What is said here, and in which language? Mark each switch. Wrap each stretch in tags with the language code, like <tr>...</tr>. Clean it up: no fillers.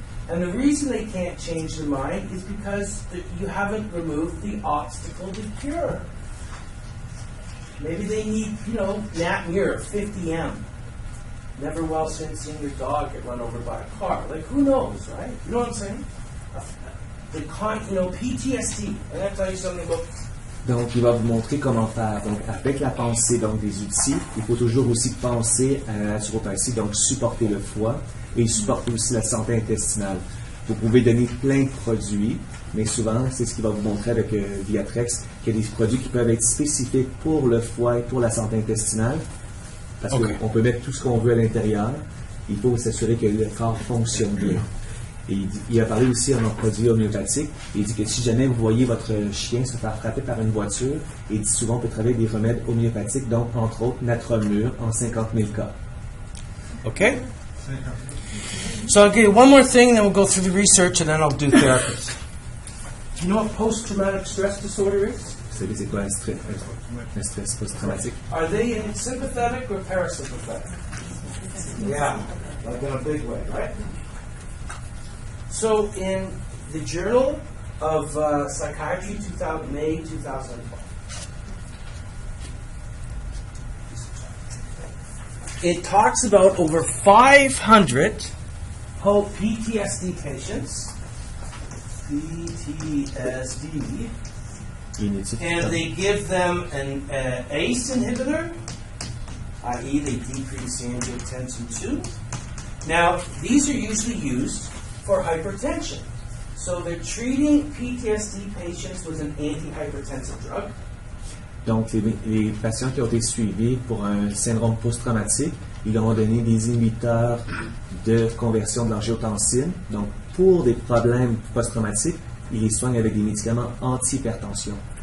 <en>And the reason they can't change their mind is because you haven't removed the obstacle to cure. Maybe they need, Nat Muir, 50M. Never well since seeing your dog get run over by a car. Like, who knows, right? You know what I'm saying? PTSD. I'm going to tell you something about.</en> <fr>Donc, il va vous montrer comment faire. Donc, avec la pensée, donc des outils, il faut toujours aussi penser à la naturopathie, donc supporter le foie et supporter aussi la santé intestinale. Vous pouvez donner plein de produits, mais souvent, c'est ce qu'il va vous montrer avec Viatrex, qu'il y a des produits qui peuvent être spécifiques pour le foie et pour la santé intestinale, parce qu'on peut mettre tout ce qu'on veut à l'intérieur. Il faut s'assurer que le corps fonctionne bien. Et il a parlé aussi en produit homéopathique. Il dit que si jamais vous voyez votre chien se faire frapper par une voiture, il dit souvent on peut travailler des remèdes homéopathiques, donc entre autres Natromur en 50 000 cas.</fr> <en>Okay? So I'll give you one more thing, then we'll go through the research, and then I'll do therapies. Do you know what post-traumatic stress disorder is?</en> <fr>Vous savez c'est quoi un stress post-traumatique?</fr> <en>Are they in sympathetic or parasympathetic? Yeah, like in a big way, right? So in the Journal of Psychiatry, May 2012, it talks about over 500 PTSD patients, PTSD, and they give them an ACE inhibitor, i.e. they decrease angiotensin II. Now, these are usually used for hypertension. So they're treating PTSD patients with an antihypertensive drug.</en> <fr>Donc, les patients qui ont été suivis pour un syndrome post-traumatique, ils leur ont donné des inhibiteurs de conversion de l'angiotensine. Donc, pour des problèmes post-traumatiques, ils les soignent avec des médicaments anti-hypertension.</fr>